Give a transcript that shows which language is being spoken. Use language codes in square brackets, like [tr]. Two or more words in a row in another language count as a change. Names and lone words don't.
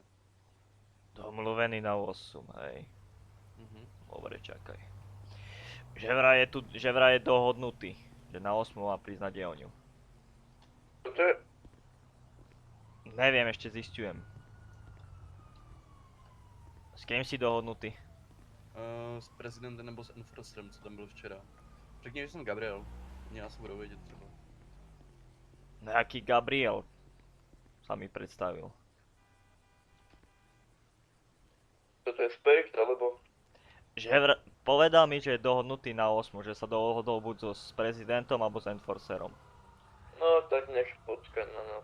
[cs] Domluvený na 8, hej. Dobre, Mhm. [sk] čakaj. Že vraj je dohodnutý, že na 8 má prísť na dielňu. To je... Neviem, ešte zistujem. S kým si dohodnutý? [cs] S prezidentem nebo s Enforcerem, co tam byl včera. Řekni, že jsem Gabriel. Já se budu vědět třeba. [sk] Nejaký Gabriel sa mi predstavil. Toto je Spekt, alebo... Povedal mi, že je dohodnutý na 8, že sa dohodol buď s prezidentom alebo s Enforcerom. No, tak nech počka na nás.